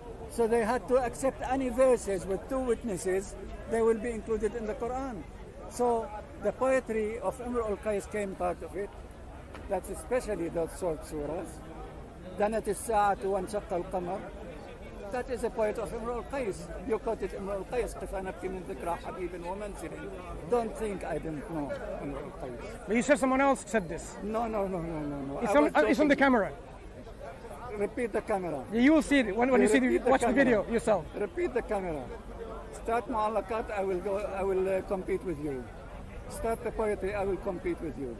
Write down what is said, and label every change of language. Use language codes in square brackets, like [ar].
[en] So they had to accept any verses with two witnesses, they will be included in the Quran. So the poetry of Imr al-Qais came part of it. That's especially those short surahs. [ar] دنت الساعة وانشق القمر. [en] That is a poet of Imr al-Qais. You quoted Imr al-Qais. [ar] قف نبكي من ذكرى حبيب ومنزل. [en] Don't think I didn't know Imr al-Qais. But you said someone else said this. No. It's on the camera. Repeat the camera. You will see it when you see watch the video yourself. Repeat the camera. Start mu'allaqat, I will compete with you. Start the poetry, I will compete with you.